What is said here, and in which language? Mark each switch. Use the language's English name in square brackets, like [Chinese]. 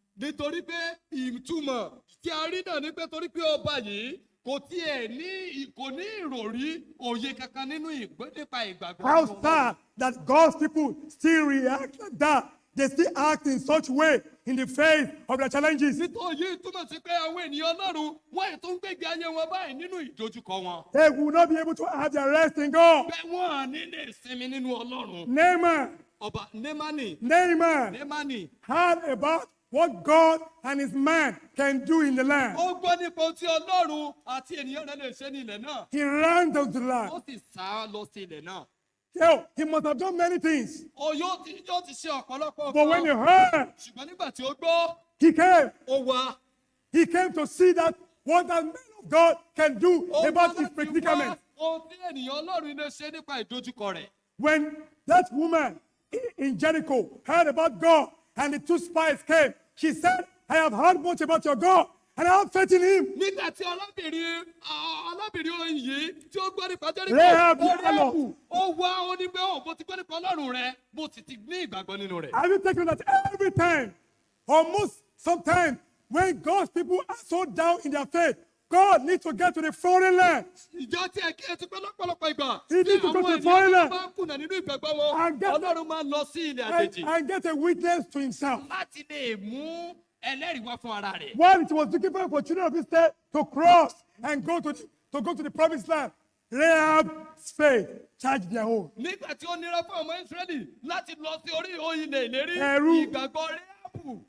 [Yoruba] nítorí pé ìtumọ̀ tí a rí náà ni pé torí pé ọba yìí kò tiẹ̀ ní ìròrí òye kankan nínú nípa ìgbàgbọ́. [English] How sad that God's people still react like that. They still act in such way in the face of their challenges. [Yoruba] nítorí túmọ̀ sí pé àwọn ènìyàn ọlọ́run wọ́n ètò ń gbégbé ayé wọn báyìí nínú ìdojúkọ wọn. [English] They will not be able to have their rest in God. [Yoruba] bẹ́ẹ̀ wọ́n ní lè sinmi nínú ọlọ́run. [English] Naaman [Yoruba] ọba Némánì [English] heard about what God and his man can do in the land. [Yoruba] ó gbọ́ nípa ohun tí ọlọ́run àti ènìyàn rẹ̀ lè ṣe ní ilẹ̀ náà. [English] He ran down to the land. [Yoruba] ó sì sá lọ sí ilẹ̀ náà. [English] He must have done many things. [Yoruba] yóò ti ṣe ọ̀pọ̀lọpọ̀ [English] But when he heard, [Yoruba] ṣùgbọ́n nígbà tí ó gbọ́ [English] he came. [Yoruba] ó wá. [English] He came to see that what that man of God can do about his predicament. [Yoruba] ohun tí ènìyàn ọlọ́run lè ṣe nípa ìdojúkọ rẹ̀. [English] When that woman in Jericho heard about God and the two spies came, she said, I have heard much about your God and I have faith in him. [Yoruba] nígbà tí alábìnrin oyin yìí tí ó gbọ́ nípa Jẹ́ríkò ó wá ó ní pé mo ti gbọ́ nípa ọlọ́run rẹ mo sì ti ní ìgbàgbọ́ nínú rẹ̀. [English] Have you taken that every time, almost sometimes, when God's people are so down in their faith, God needs to get to the foreign land. [Yoruba] ìjọ tí ẹ kí ẹ ti pẹ́ lọ́pọ̀lọpọ̀ ìgbà [English] He needs to go to the foreign land [Yoruba] bá kùnà nínú ìgbàgbọ́ wọn ọlọ́run máa lọ sí ilẹ̀ àjèjì [English] and get a witness to himself. [Yoruba] láti lè mú ẹlẹ́rìí wá fún ara rẹ̀. [English] While it was looking for children of Israel to cross and go to the promised land, Rahab's faith charged their own. [Yoruba] nígbà tí ó nira fún ọmọ Ísírẹ́lì láti lọ sí orí ilẹ̀ ìlérí ìgbàgbọ́ Ráhábù